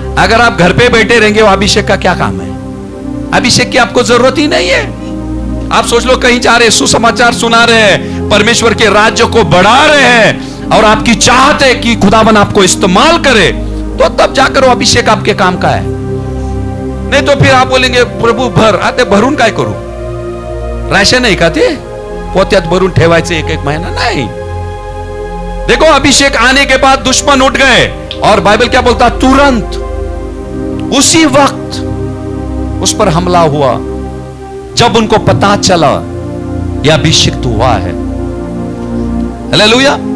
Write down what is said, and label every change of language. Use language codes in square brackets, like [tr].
[hi] अगर आप घर पे बैठे रहेंगे, वो अभिषेक का क्या काम है? अभिषेक की आपको जरूरत ही नहीं है। आप सोच लो, कहीं जा रहे, सुसमाचार सुना रहे हैं, परमेश्वर के राज्य को बढ़ा रहे हैं, और आपकी चाहत है कि खुदावन आपको इस्तेमाल करे, तो तब जाकर वो अभिषेक आपके काम का है। नहीं तो फिर आप बोलेंगे, [mr] प्रभू भर, आते भरून काय करू? राशन नाही का ते पोत्यात भरून ठेवायचे एक एक महीना? [hi] नहीं। देखो, अभिषेक आने के बाद दुश्मन उठ गए, और बाइबल क्या बोलता? तुरंत उसी वक्त उस पर हमला हुआ, जब उनको पता चला यह अभिषिक्त हुआ है। हालेलुया।